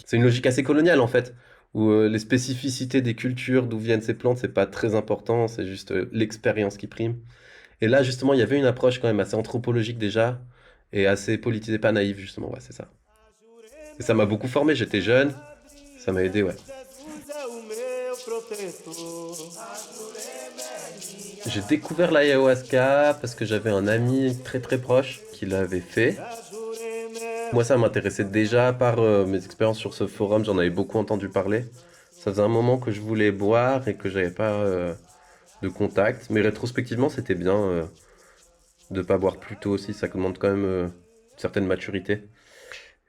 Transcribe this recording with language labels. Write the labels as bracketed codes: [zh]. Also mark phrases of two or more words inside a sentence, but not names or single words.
[fr] C'est une logique assez coloniale, en fait, où les spécificités des cultures, d'où viennent ces plantes, c'est pas très important, c'est juste l'expérience qui prime. Et là, justement, il y avait une approche quand même assez anthropologique déjà, et assez politisée, pas naïve, justement, ouais, c'est ça. Et ça m'a beaucoup formé, j'étais jeune, ça m'a aidé, ouais. [pt] Jesus é o meu protetor. [fr] J'ai découvert l'ayahuasca parce que j'avais un ami très très proche qui l'avait fait. [pt] A Jurema é [fr] Moi, ça m'intéressait déjà par mes expériences sur ce forum, j'en avais beaucoup entendu parler. Ça faisait un moment que je voulais boire et que j'avais pas de contact, mais rétrospectivement, c'était bien de pas boire plus tôt aussi, ça demande quand même une certaine maturité.